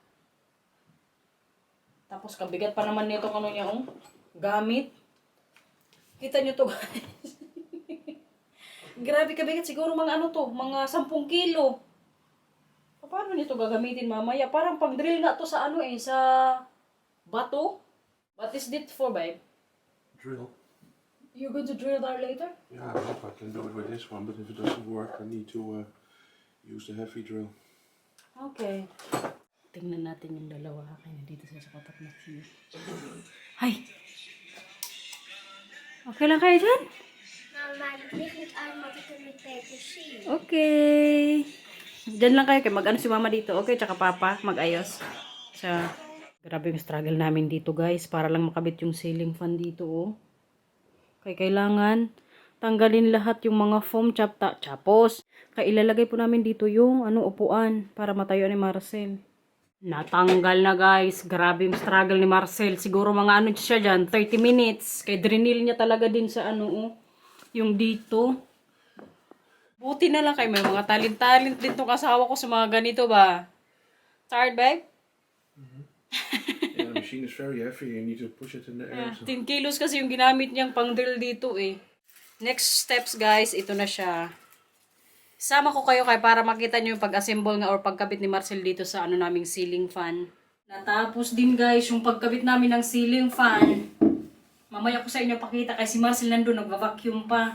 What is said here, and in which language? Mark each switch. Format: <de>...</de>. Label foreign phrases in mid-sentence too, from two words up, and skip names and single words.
<tl>Tapos kabigat pa naman nito niya gamit. Kita nyo to guys. Grabe kabigat, siguro mga mga 10 kilo. Paano nito gagamitin mamaya? Parang pang-drill nga to sa sa bato.</tl> <en>What is this for, babe? Drill. You're going to drill that later? Yeah, I hope I can do it with this one, but if it doesn't work, I need to use the heavy drill. Okay.</en> <tl>Tingnan natin yung dalawa. Kaya dito sa kapat na siya. Hi! Okay lang kayo dyan? Mama,</tl> <nl>het ligt niet aan wat ik er met petersie.</nl> <tl>Okay. Diyan lang kayo. Kaya si mama dito. Okay, tsaka papa. Mag-ayos. Grabe yung struggle namin dito guys. Para lang makabit yung</tl> <en>ceiling fan</en> <tl>dito Kaya kailangan tanggalin lahat yung mga foam chapos. Kaya ilalagay po namin dito yung upuan para matayo ni Marcel. Natanggal na guys. Grabe yung struggle ni Marcel. Siguro mga siya dyan, 30 minutes. Kaya drinil niya talaga din sa yung dito. Buti na lang kayo. May mga talent-talent din tong asawa ko sa mga ganito ba.</tl> <en>Tired, babe? Yeah, the machine is very heavy. You need to push it in the air.</en> <tl>Yeah, 10 kilos kasi yung ginamit niyang pang-drill dito</tl> <en>Next steps</en> <tl>guys, ito na siya. Sama ko kayo para makita niyo yung pag-assemble nga or pagkabit ni Marcel dito sa naming ceiling fan. Natapos din guys yung pagkabit namin ng</tl> <en>ceiling fan.</en> <tl>Mamaya ko sa inyo pakita kasi si Marcel nandun nagva-vacuum pa.</tl>